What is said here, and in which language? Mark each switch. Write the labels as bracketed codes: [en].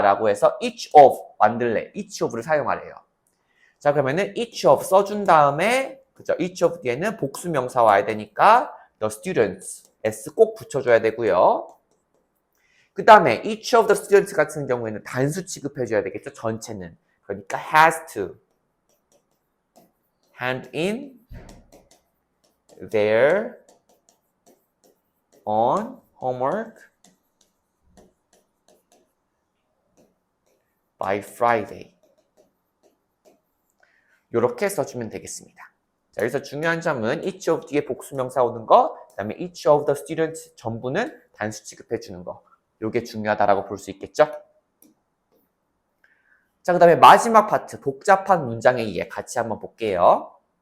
[ko] 라고 해서 each of 만들래. each of를 사용하래요. 자, 그러면은 each of 써준 다음에, 그죠? each of 뒤에는 복수명사 와야 되니까 the students, s 꼭 붙여줘야 되고요. 그 다음에 each of the students 같은 경우에는 단수 취급해줘야 되겠죠? 전체는. 그러니까 [en] has to hand in their own homework by Friday. [ko] 이렇게 써주면 되겠습니다. 자, 여기서 중요한 점은 each of 뒤에 복수명사 오는 거, 그 다음에 each of the students 전부는 단수 취급해주는 거. 이게 중요하다라고 볼 수 있겠죠? 자, 그 다음에 마지막 파트, 복잡한 문장의 이해 같이 한번 볼게요.